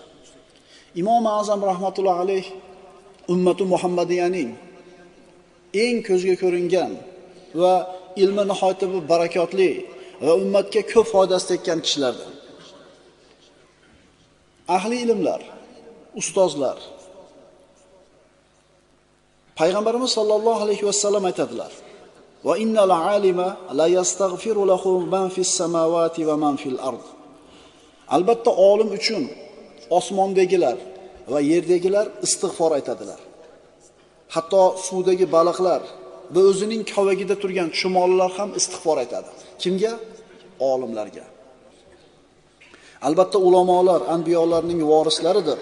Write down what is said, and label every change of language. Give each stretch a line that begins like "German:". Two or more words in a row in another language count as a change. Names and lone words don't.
Uzbek: Imom Azam
Arabic: رحمة الله عليه
Uzbek: ummati Muhammadiyaning eng ko'zga ko'ringan va ilmi nihoyatda barakotli va ummatga ko'p foydasi tekkan kishilardan. Ahli ilmlar, ustozlar.
Arabic: Payg'ambarimiz صلى الله عليه وسلم aytadilar: "وإن العالم ليستغفر له من في السماوات ومن في الأرض."
Uzbek: Albatta olim uchun osmondagilar va yerdagilar istig'for aytadilar. Hatto suvdagi baliqlar va o'zining kavagida turgan chumolilar ham istig'for aytadi. Kimga? Olimlarga. Albatta ulamolar anbiyolarning vorislaridir.